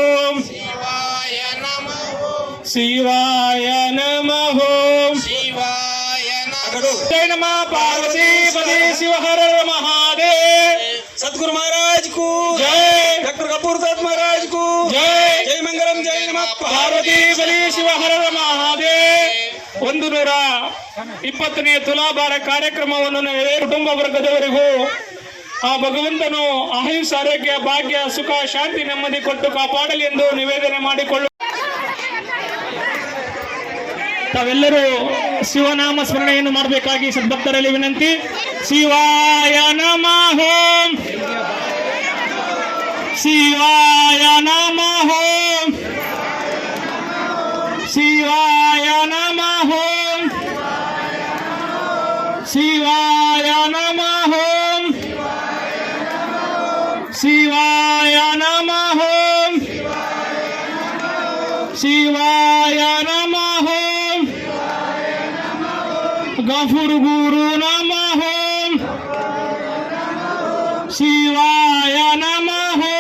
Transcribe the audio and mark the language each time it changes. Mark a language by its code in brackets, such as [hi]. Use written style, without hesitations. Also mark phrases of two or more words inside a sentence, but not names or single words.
[te] శివాయ నమః శివాయ నమః జై నమః పార్వతీపతి శివ హర మహాదేవ్. సద్గురు మహారాజ్ కు జై, డాక్టర్ గఫూర్ తాత మహారాజ్ కు జై. జై మంగళం. జై నమః పార్వతీపతి శివ [kn] ಹರ ಮಹಾದೇವ್. 120ನೇ ತುಲಾಭಾರ ಕಾರ್ಯಕ್ರಮವನ್ನು ಕುಟುಂಬ ವರ್ಗದವರಿಗೂ ಆ ಭಗವಂತನು ಆಯುಷ್, ಆರೋಗ್ಯ, ಭಾಗ್ಯ, ಸುಖ, ಶಾಂತಿ, ನೆಮ್ಮದಿ ಕೊಟ್ಟು ಕಾಪಾಡಲಿ ಎಂದು ನಿವೇದನೆ ಮಾಡಿಕೊಳ್ಳು. ತಾವೆಲ್ಲರೂ ಶಿವನಾಮ ಸ್ಮರಣೆಯನ್ನು ಮಾಡಬೇಕಾಗಿ ಸದ್ಭಕ್ತರಲ್ಲಿ ವಿನಂತಿ. ಶಿವಾಯ ನಮಃ ಶಿವಾಯ ನಮಃ ಶಿವಾಯ ನಮಃ ಶಿವಾಯ ನಮಃ ಶಿವಾಯ ನಮಃ ಶಿವಾಯ ನಮಃ ಗಫೂರ್ ಗುರು ನಮಃ ಶಿವಾಯ ನಮಃ